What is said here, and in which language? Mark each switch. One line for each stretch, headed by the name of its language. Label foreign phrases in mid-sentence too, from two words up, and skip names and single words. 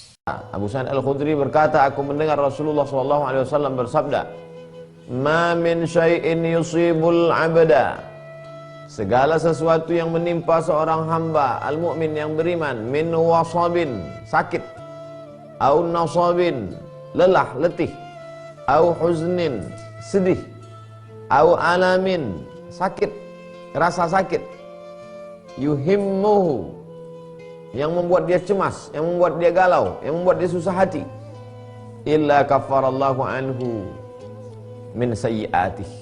Indonesian: Abu Sa'id Al-Khudri berkata, aku mendengar Rasulullah SAW bersabda,
Arabic: "ما من شيء يصيب العبد."
Indonesian: Segala sesuatu yang menimpa seorang hamba al-mu'min yang beriman,
Arabic: من وصب,
Indonesian: sakit,
Arabic: أو نصب,
Indonesian: lelah, letih,
Arabic: أو حزن,
Indonesian: sedih,
Arabic: أو ألم,
Indonesian: sakit, rasa sakit, yuhimmuhu, yang membuat dia cemas, yang membuat dia galau, yang membuat dia susah hati,
Arabic: إلا كفر الله عنه من سيئاته.